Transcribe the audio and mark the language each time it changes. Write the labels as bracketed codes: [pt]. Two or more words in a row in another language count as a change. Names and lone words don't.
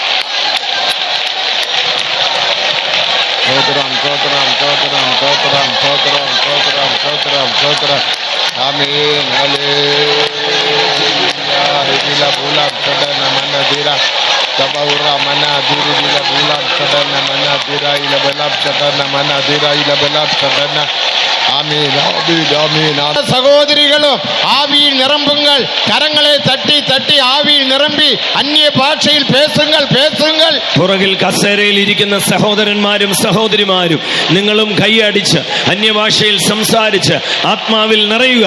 [en] Sotram, sotram, sotram, sotram, sotram, sotram, sotram, sotram. Amen. Hallelujah. Dirila bulam sadana mana dira sabura mana dirila bulam sadana mana dira ila bulam sadana mana dira ila bulam sadana. [ml] ആമീൻ, ആമീൻ, ആമീൻ. [ta] சகோதரிகளும் ஆவியில் நிரம்புங்கள், கரங்களை தட்டி தட்டி ஆவியில் நிரம்பி அன்னிய பாஷையில் பேசுங்கள், பேசுங்கள். [ml] പുറകിൽ കസേരയിൽ ഇരിക്കുന്ന സഹോദരന്മാരും സഹോദരിമാരും നിങ്ങളും കൈയടിച്ച് അന്യഭാഷയിൽ സംസാരിച്ച് ആത്മാവിൽ നിറയുക.